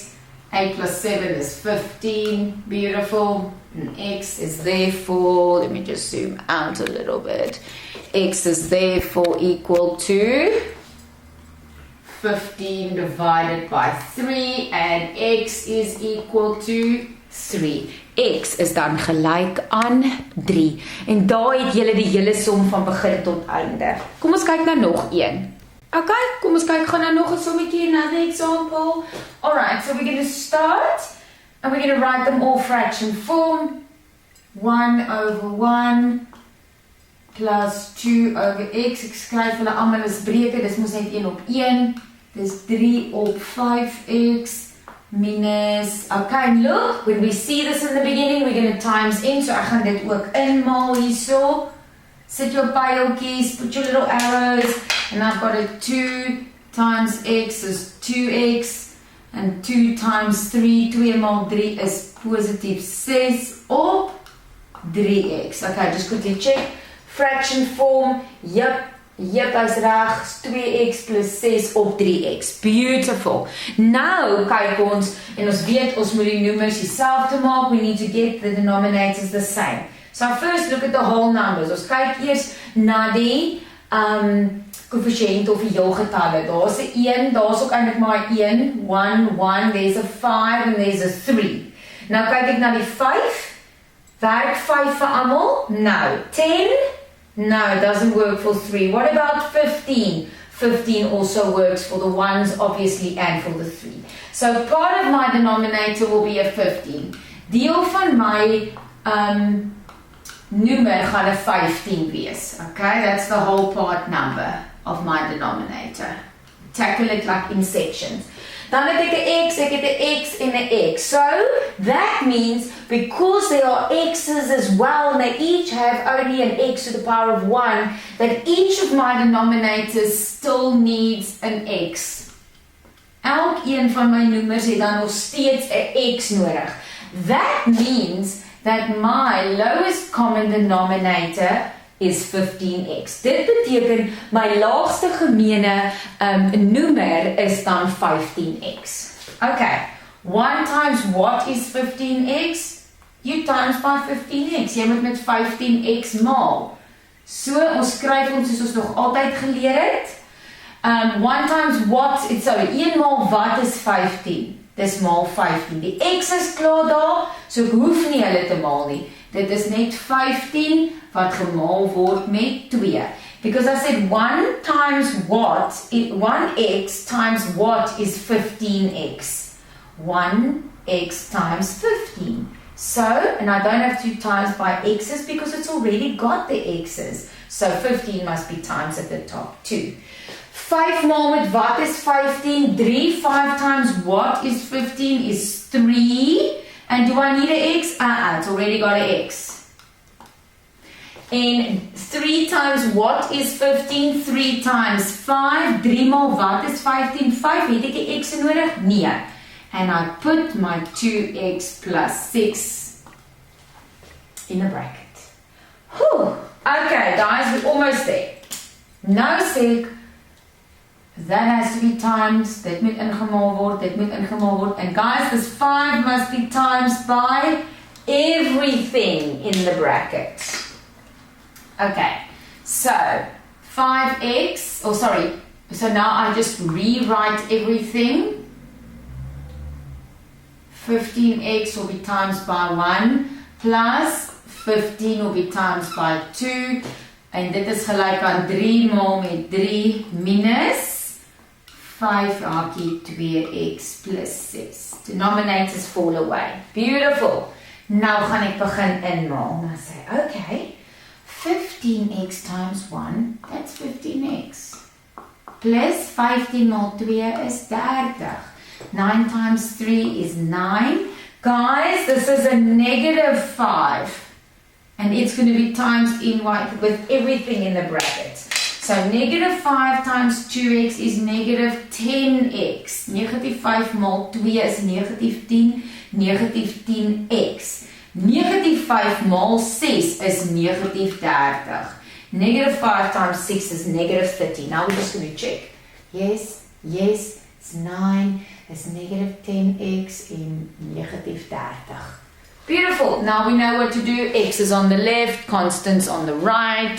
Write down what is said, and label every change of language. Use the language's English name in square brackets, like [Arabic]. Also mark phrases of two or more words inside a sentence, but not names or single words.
[English] 8 plus 7 is 15. Beautiful. And x is therefore, let me just zoom out a little bit. X is therefore equal to 15 divided by 3, and x is equal to 3. [Afrikaans] X is dan gelyk aan 3. En daar het julle die hele som van begin tot einde. Kom ons kyk na nog een. Okay, kom ons kyk gaan nou nog 'n sommetjie, [English] another example. Alright, so we're going to start and we're going to write them all fraction form. 1 over 1 plus 2 over x. [Afrikaans] Ek skryf hulle almal as breuke, dis mos net 1 op 1. Dis 3 op 5x minus, [English] okay, and look, when we see this in the beginning, we're going to times in, so [Afrikaans] ek gaan dit ook inmaal hierso. [English] Sit your pyltjies, put your little arrows, and I've got a 2 times x is 2x, and 2 times 3, [Afrikaans] 2 maal 3 is positief 6 op 3x. [English] Okay, just quickly check. Fraction form, yep, [Afrikaans] hy's reg, 2x plus 6 op 3x. Beautiful. Nou kyk ons, en ons weet ons moet die noemers dieselfde maak, [English] we need to get the denominators the same. So first look at the whole numbers. [Afrikaans] Ons kyk eers na die koëffisiënt of die heelgetalle. Daar's 'n 1, daar's ook eintlik maar 1, 1, [English] there's a 5 and there's a 3. [Afrikaans] Nou kyk ek na die 5. Werk 5 vir almal? [English] No. 10? No, it doesn't work for 3. What about 15? 15 also works for the 1s, obviously, and for the 3. So part of my denominator will be a 15. [Afrikaans] Deel van my noemer gaan 'n 15 wees. [English] Okay, that's the whole part number of my denominator. Tackle it like in sections. [Afrikaans] Dan het ek 'n x, ek het 'n x en 'n x. [English] So, that means because there are x's as well, and they each have only an x to the power of 1, that each of my denominators still needs an x. [Afrikaans] Elkeen van my noemers het dan nog steeds 'n x nodig. [English] That means that my lowest common denominator is 15x. [Afrikaans] Dit beteken my laagste gemeene noemer is dan 15x. [English] Okay, 1 times what is 15x? You times by 15x. [Afrikaans] Jy moet met 15x maal. So, ons skryf ons soos ons nog altyd geleer het. [English] 1 times what, sorry, [Afrikaans] 1 maal wat is 15? Dis maal 15. Die x is klaar daar, so ek hoef nie hulle te maal nie. Dit is net 15 wat gemaal word met 2. [English] Because I said 1 times what, 1x times what is 15x. 1x times 15. So, and I don't have to times by x's because it's already got the x's. So 15 must be times at the top too. [Afrikaans] 5 maal met wat is 15? 3. [English] 5 times what is 15 is 3. And do I need an x? It's already got an x. And 3 times what is 15? 3 times 5. [Afrikaans] 3 maal wat is 15? 5. Het ek die x nodig? Nee. [English] And I put my 2x plus 6 in a bracket. Whew. Okay, guys, we're almost there. [Afrikaans] Nou sê ek, [English] that has to be times, [Afrikaans] dit moet ingemaal word, dit moet ingemaal word. [English] And guys, this 5 must be times by everything in the bracket. Okay, so 5x, oh sorry, so now I just rewrite everything. 15x will be times by 1, plus 15 will be times by 2, [Afrikaans] en dit is gelijk aan 3 maal met 3 minus 5 hakie 2x plus 6. [English] Denominators fall away. Beautiful. [Afrikaans] Nou gaan ek begin inmaal. Nou sê, [English] okay, 15x times 1, that's 15x. [Afrikaans] Plus 15 maal 2 is 30. [English] 9 times 3 is 9. Guys, this is a negative 5. And it's going to be times in with everything in the bracket. So negative 5 times 2x is negative 10x. [Afrikaans] Negatief 5 maal 2 is negatief 10. Negatief 10x. Negatief 5 maal 6 is negatief 30. [English] Negative 5 times 6 is negative 30. Now we're just going to check. Yes, yes, it's 9. It's negative 10x in negative 30. Beautiful. Now we know what to do. X is on the left, constants on the right.